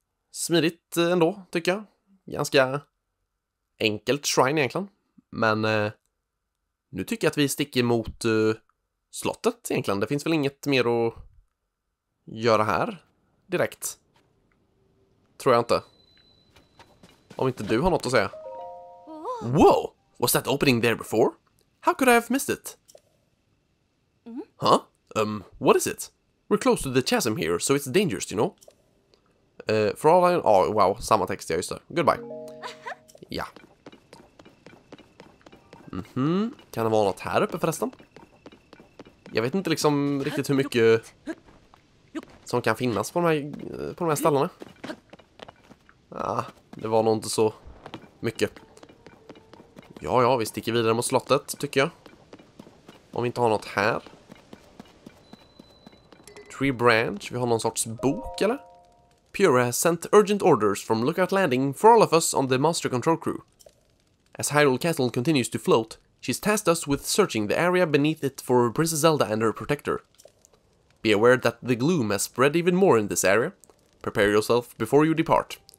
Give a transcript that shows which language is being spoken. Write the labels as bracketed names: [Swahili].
[Swedish] smidigt ändå, tycker jag. Ganska enkelt shrine egentligen. Men nu tycker jag att vi sticker mot slottet egentligen. Det finns väl inget mer att göra här direkt. Tror jag inte. Om inte du har något att säga. [English] Whoa! Was that opening there before? How could I have missed it? Huh? What is it? We're close to the chasm here, so it's dangerous, you know? For all I... wow, [Swedish] samma text, ja, just det. [English] Goodbye. Ja. [Swedish] Kan det vara något här uppe förresten? Jag vet inte liksom riktigt hur mycket som kan finnas på de här ställena. Ja, det var nog inte så mycket. Ja, vi sticker vidare mot slottet, tycker jag. Om vi inte har något här. Tree branch, vi har någon sorts bok, eller? [English] Purah has sent urgent orders from Lookout Landing for all of us on the Master Control crew. As Hyrule Castle continues to float, she's tasked us with searching the area beneath it for Princess Zelda and her protector. Be aware that the gloom has spread even more in this area. Prepare yourself before you depart.